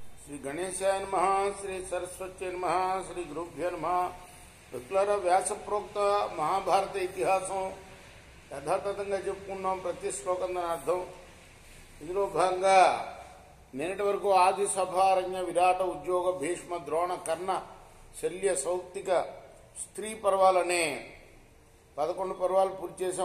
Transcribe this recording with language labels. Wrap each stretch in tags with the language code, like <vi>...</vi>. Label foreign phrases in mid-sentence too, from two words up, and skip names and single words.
<sa>श्री गणेशाय नमः, श्री सरस्वती नमः, श्री गुरुभ्यो नमः.</sa> <te>రెగ్యులర్ వ్యాస ప్రోక్త మహాభారత ఇతిహాసం యథాతథంగా చెప్పుకున్నాం. ప్రతి శ్లోకం దాని అర్థం. ఇందులో భాగంగా నిన్నటి వరకు ఆది సభారణ్య విరాట ఉద్యోగ భీష్మ ద్రోణ కర్ణ శల్య సౌప్తిక స్త్రీ పర్వాలనే 11 పర్వాలు పూర్తి చేసాం.</te>